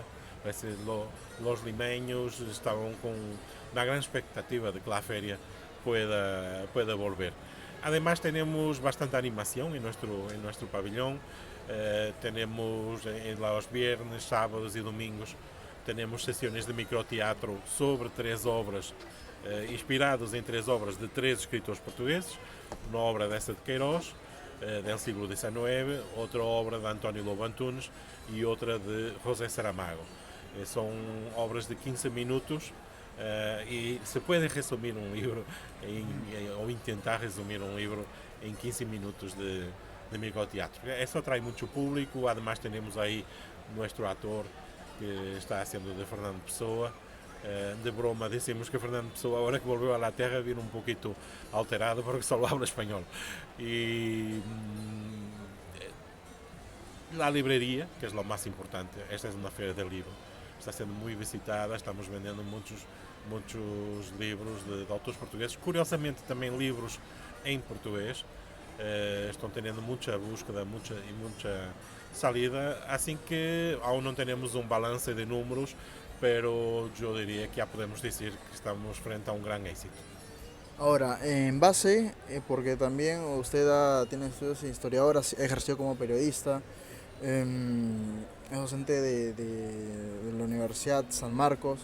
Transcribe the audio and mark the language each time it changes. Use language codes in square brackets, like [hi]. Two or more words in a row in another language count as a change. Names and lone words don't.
[es] Los limeños estaban con una gran expectativa de que la feria pueda volver. Además tenemos bastante animación en nuestro pabellón. Tenemos en los viernes, sábados y domingos tenemos sesiones de microteatro sobre 3 obras, inspiradas em 3 obras de 3 escritores portugueses. [pt] Uma obra dessa de Queiroz, [es] del siglo [pt] XIX, outra obra de António Lobo Antunes e outra de José Saramago. São obras de 15 minutos e se pode resumir um livro ou tentar resumir um livro em 15 minutos de microteatro. [es] Eso atrae mucho público, además tenemos ahí nuestro actor que está haciendo de Fernando Pessoa. De broma decimos que Fernando Pessoa ahora que volvió a la tierra viene un poquito alterado porque solo habla español. Y la librería, que es lo más importante, esta es una feria del libro, está siendo muy visitada, estamos vendiendo muchos libros de autores portugueses, curiosamente también libros en portugués. [pt] Estão tendo muita búsqueda, muita salida, assim que aún não temos um balanço de números, [es] pero yo diría que ya podemos decir que estamos frente a un gran éxito. Ahora, en base, porque también usted tiene estudios de historiador, ejerció como periodista, es docente de la Universidad San Marcos.